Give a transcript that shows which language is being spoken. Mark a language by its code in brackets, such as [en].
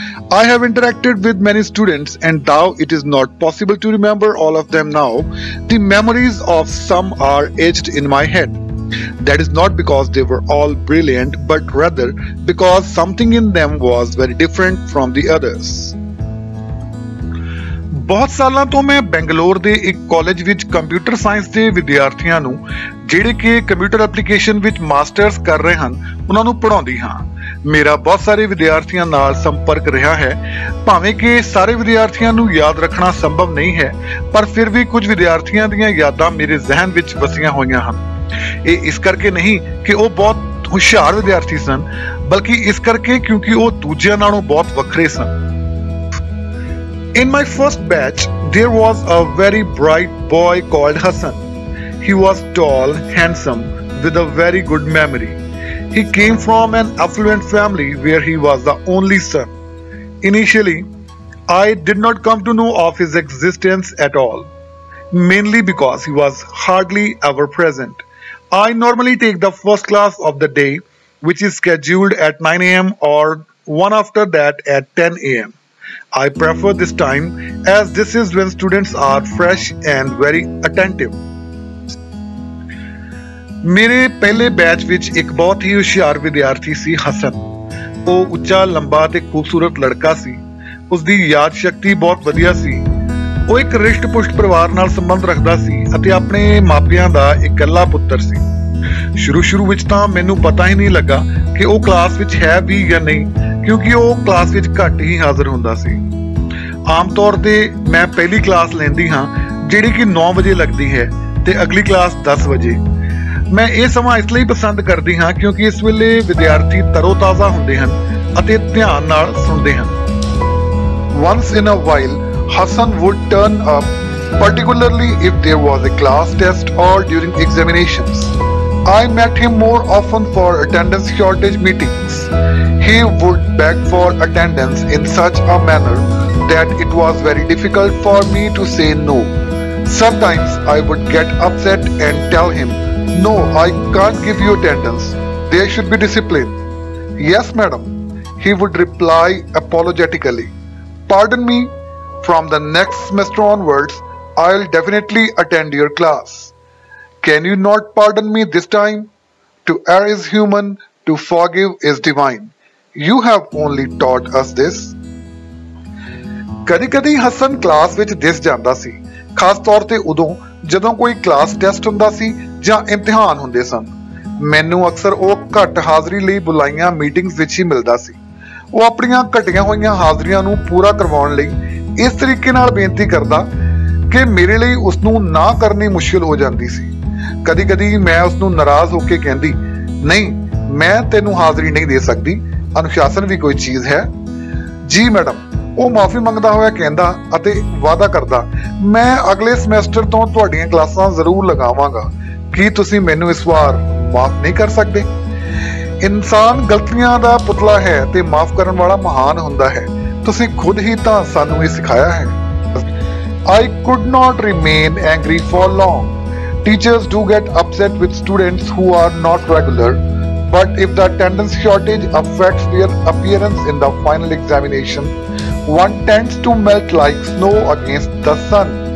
[en] I have interacted with many students, and though it is not possible to remember all of them now, the memories of some are etched in my head. That is not because they were all brilliant, but rather because something in them was very different from the others. [pa] ਬਹੁਤ ਸਾਲਾਂ ਤੋਂ ਮੈਂ ਬੈਂਗਲੌਰ ਦੇ ਇੱਕ college ਵਿੱਚ computer science ਦੇ ਵਿਦਿਆਰਥੀਆਂ ਨੂੰ ਜਿਹੜੇ ਕਿ ਕੰਪਿਊਟਰ ਐਪਲੀਕੇਸ਼ਨ ਵਿੱਚ ਮਾਸਟਰਸ ਕਰ ਰਹੇ ਹਨ ਉਹਨਾਂ ਨੂੰ ਪੜ੍ਹਾਉਂਦੀ ਹਾਂ। ਮੇਰਾ ਬਹੁਤ ਸਾਰੇ ਵਿਦਿਆਰਥੀਆਂ ਨਾਲ ਸੰਪਰਕ ਰਿਹਾ ਹੈ। ਭਾਵੇਂ ਕਿ ਸਾਰੇ ਵਿਦਿਆਰਥੀਆਂ ਨੂੰ ਯਾਦ ਰੱਖਣਾ ਸੰਭਵ ਨਹੀਂ ਹੈ, ਪਰ ਫਿਰ ਵੀ ਕੁਝ ਵਿਦਿਆਰਥੀਆਂ ਦੀਆਂ ਯਾਦਾਂ ਮੇਰੇ ਜ਼ਿਹਨ ਵਿੱਚ ਵਸੀਆਂ ਹੋਈਆਂ ਹਨ। ਇਹ ਇਸ ਕਰਕੇ ਨਹੀਂ ਕਿ ਉਹ ਬਹੁਤ ਹੁਸ਼ਿਆਰ ਵਿਦਿਆਰਥੀ ਸਨ, ਬਲਕਿ ਇਸ ਕਰਕੇ ਕਿਉਂਕਿ ਉਹ ਦੂਜਿਆਂ ਨਾਲੋਂ ਬਹੁਤ ਵੱਖਰੇ ਸਨ। [en] In my first batch, there was a very bright boy called Hassan. He was tall, handsome, with a very good memory. He came from an affluent family where he was the only son. Initially, I did not come to know of his existence at all, mainly because he was hardly ever present. I normally take the first class of the day, which is scheduled at 9 a.m. or one after that at 10 a.m. I prefer this time as this is when students are fresh and very attentive. [pa] ਮੇਰੇ ਪਹਿਲੇ batch ਵਿੱਚ ਇੱਕ ਬਹੁਤ ਹੀ ਹੁਸ਼ਿਆਰ ਵਿਦਿਆਰਥੀ ਸੀ ਹਸਨ। ਉਹ ਉੱਚਾ, ਲੰਬਾ ਤੇ ਖੂਬਸੂਰਤ ਲੜਕਾ ਸੀ। ਉਸ ਦੀ ਯਾਦ ਸ਼ਕਤੀ ਬਹੁਤ ਵਧੀਆ ਸੀ। ਉਹ ਇੱਕ ਰਿਸ਼ਟ-ਪੁਸ਼ਟ ਪਰਿਵਾਰ ਨਾਲ ਸੰਬੰਧ ਰੱਖਦਾ ਸੀ ਅਤੇ ਆਪਣੇ ਮਾਪਿਆਂ ਦਾ ਇਕੱਲਾ ਪੁੱਤਰ ਸੀ। ਸ਼ੁਰੂ ਵਿੱਚ ਤਾਂ ਮੈਨੂੰ ਪਤਾ ਹੀ ਨਹੀਂ ਲੱਗਾ ਕਿ ਉਹ ਕਲਾਸ ਵਿੱਚ ਹੈ ਵੀ ਜਾਂ ਨਹੀਂ, ਕਿਉਂਕਿ ਉਹ ਕਲਾਸ ਵਿੱਚ ਘੱਟ ਹੀ ਹਾਜ਼ਰ ਹੁੰਦਾ ਸੀ। ਆਮ ਤੌਰ ਤੇ ਮੈਂ ਪਹਿਲੀ ਕਲਾਸ ਲੈਂਦੀ ਹਾਂ ਜਿਹੜੀ ਕਿ 9 ਵਜੇ ਲੱਗਦੀ ਹੈ ਤੇ ਅਗਲੀ ਕਲਾਸ 10 ਵਜੇ। ਮੈਂ ਇਹ ਸਮਾਂ ਇਸ ਲਈ ਪਸੰਦ ਕਰਦੀ ਹਾਂ ਕਿਉਂਕਿ ਇਸ ਵੇਲੇ ਵਿਦਿਆਰਥੀ ਤਰੋ-ਤਾਜ਼ਾ ਹੁੰਦੇ ਹਨ ਅਤੇ ਧਿਆਨ ਨਾਲ ਸੁਣਦੇ ਹਨ। [en] Once in a while, Hassan would turn up, particularly if there was a class test or during examinations. I met him more often for attendance shortage meetings. He would beg for attendance in such a manner that it was very difficult for me to say no. Sometimes I would get upset and tell him, "No, I can't give you attendance. There should be discipline." "Yes, madam," he would reply apologetically. "Pardon me, from the next semester onwards, I'll definitely attend your class." "Can you not pardon me this time? To err is human, to forgive is divine. You have only taught us this." [pa] ਕਦੀ-ਕਦੀ Hasan class ਵਿੱਚ ਦਿਸ ਜਾਂਦਾ ਸੀ, ਖਾਸ ਤੌਰ ਤੇ ਉਦੋਂ ਜਦੋਂ ਕੋਈ class test ਹੁੰਦਾ ਸੀ ਜਾਂ ਇਮਤਿਹਾਨ ਹੁੰਦੇ ਸਨ। ਮੈਨੂੰ ਅਕਸਰ ਉਹ ਘੱਟ ਹਾਜ਼ਰੀ ਲਈ ਬੁਲਾਈਆਂ ਮੀਟਿੰਗਸ ਵਿੱਚ ਹੀ ਮਿਲਦਾ ਸੀ। ਉਹ ਆਪਣੀਆਂ ਘਟੀਆਂ ਹੋਈਆਂ ਹਾਜ਼ਰੀਆਂ ਨੂੰ ਪੂਰਾ ਕਰਵਾਉਣ ਲਈ ਇਸ ਤਰੀਕੇ ਨਾਲ ਬੇਨਤੀ ਕਰਦਾ ਕਿ ਮੇਰੇ ਲਈ ਉਸ ਨੂੰ ਨਾ ਕਰਨੀ ਮੁਸ਼ਕਿਲ ਹੋ ਜਾਂਦੀ ਸੀ। ਕਦੀ-ਕਦੀ ਮੈਂ ਉਸ ਨੂੰ ਨਾਰਾਜ਼ ਹੋ ਕੇ ਕਹਿੰਦੀ, "ਨਹੀਂ, ਮੈਂ ਤੈਨੂੰ ਹਾਜ਼ਰੀ ਨਹੀਂ ਦੇ ਸਕਦੀ, ਅਨੁਸ਼ਾਸਨ ਵੀ ਕੋਈ ਚੀਜ਼ ਹੈ।" "ਜੀ ਮੈਡਮ," ਉਹ ਮਾਫੀ ਮੰਗਦਾ ਹੋਇਆ ਕਹਿੰਦਾ ਅਤੇ ਵਾਅਦਾ ਕਰਦਾ, "ਮੈਂ ਅਗਲੇ ਸਮੈਸਟਰ ਤੋਂ ਤੁਹਾਡੀਆਂ ਕਲਾਸਾਂ ਜ਼ਰੂਰ ਲਗਾਵਾਂਗਾ। ਕੀ ਤੁਸੀਂ ਮੈਨੂੰ ਇਸ ਵਾਰ ਮਾਫ ਨਹੀਂ ਕਰ ਸਕਦੇ?" ਇਨਸਾਨ ਗਲਤੀਆਂ ਦਾ ਪੁਤਲਾ ਹੈ ਤੇ ਮਾਫ ਕਰਨ ਵਾਲਾ ਮਹਾਨ ਹੁੰਦਾ ਹੈ। ਤੁਸੀਂ ਖੁਦ ਹੀ ਤਾਂ ਸਾਨੂੰ ਇਹ ਸਿਖਾਇਆ ਹੈ। [en] I could not remain angry for long. Teachers do get upset with students who are not regular, but if the attendance shortage affects their appearance in the final examination, one tends to melt like snow against the sun.